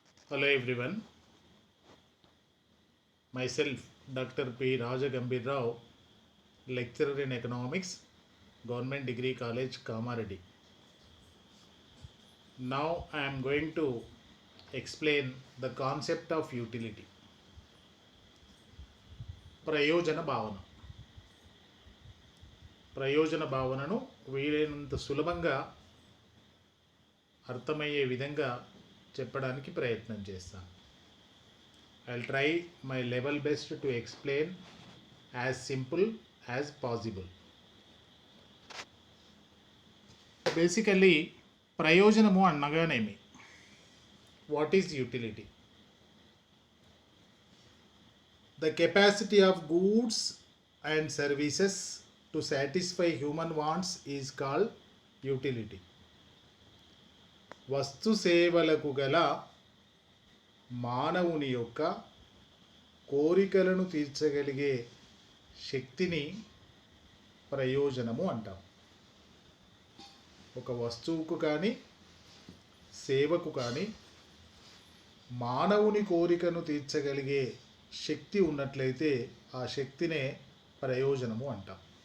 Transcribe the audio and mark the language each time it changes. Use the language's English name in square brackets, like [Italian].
[English] Hello everyone, myself Dr. P. Rajagambir Rao, lecturer in economics, Government Degree College, Kamareddy. Now I am going to explain the concept of utility. [Telugu] ప్రయోజన భావన ప్రయోజన భావనను వీలైనంత సులభంగా అర్థమయ్యే విధంగా చెప్పడానికి ప్రయత్నం చేస్తాను. [English] I'll try my level best to explain as simple as possible. Basically [Telugu] ప్రయోజనము అనగానేమి, [English] What is utility? The capacity of goods and services to satisfy human wants is called utility. [Telugu] వస్తు సేవలకు గల మానవుని యొక్క కోరికలను తీర్చగలిగే శక్తిని ప్రయోజనము అంటాం. ఒక వస్తువుకు కానీ సేవకు కానీ మానవుని కోరికను తీర్చగలిగే శక్తి ఉన్నట్లయితే ఆ శక్తినే ప్రయోజనము అంటాం.